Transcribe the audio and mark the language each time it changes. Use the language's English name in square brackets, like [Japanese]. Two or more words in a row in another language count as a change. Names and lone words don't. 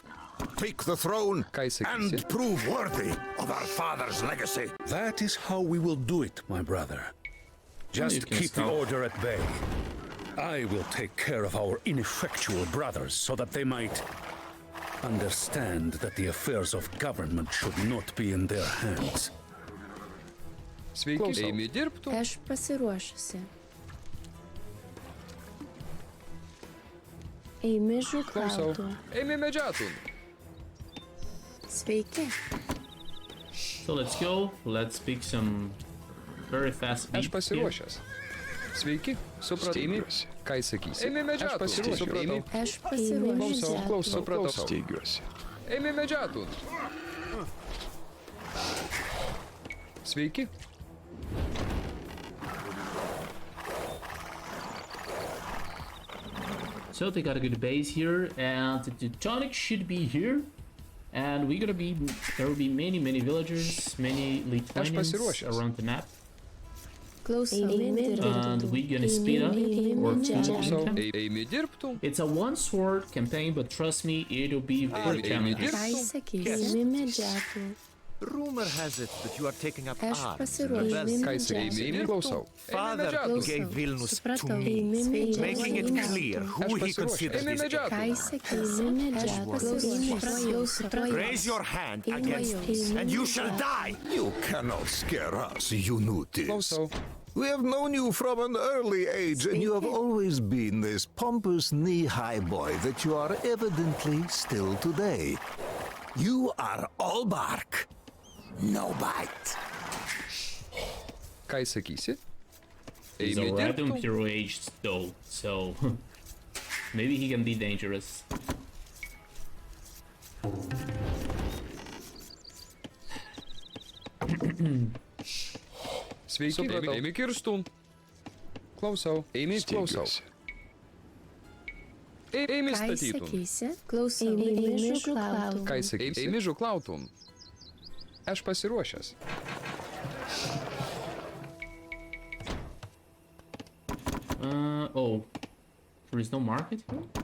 [English] Take the throne and prove worthy of our father's legacy. That is how we will do it, my brother. Just keep the order at bay. I will take care of our ineffectual brothers so that they might understand that the affairs of government should not be in their hands. [Lithuanian] Aš pasiruošusi. Eimi žuklautų. Eimi medžiatų. Sveiki. [English] So let's go. Let's pick some very fast beats. [Lithuanian] Aš pasiruošęs. Sveiki, supratau. Ką jis sakys? Eimi medžiatų. Aš pasiruošęs. Supratau. Aš pasiruošusi. Klausau. Supratau. Steigiuosi. Eimi medžiatų. Sveiki. [English] So they got a good base here, and the Teutonic should be here. And we're gonna be, there will be many villagers, many Lithuanians around the map. And we're gonna speed up or [Lithuanian] Eimi dirbtų. [English] It's a one sword campaign, but trust me, it'll be very challenging. Rumor has it that you are taking up [Lithuanian] Aš [English] arms in [Lithuanian] pasiruošusi. [English] rebellion. [Lithuanian] Ką jis sakys? Klausau. [English] Father gave Vilnius to me, making it clear who he considers [Lithuanian] Eimi [English] his [Lithuanian] medžiatų. [English] heir. Raise your hand against us, and you shall die. You cannot scare us, Kestutis. [Lithuanian] Klausau. [English] We have known you from an early age, and you have always been this pompous knee-high boy that you are evidently still today. You are all bark, no bite. [Lithuanian] Ką jis sakysi? [English] He's [Lithuanian] Eimi [English] already [Lithuanian] dirbtų. [English] Imperial Age though, so maybe he can be dangerous. [Lithuanian] Sveiki. Supratau. Eimi kirstų. Klausau. Eimi klausau. Eimi statytų. Eimi žuklautų. Ką jis sakys? Eimi žuklautų. Aš pasiruošęs. [English] Oh, there is no market here?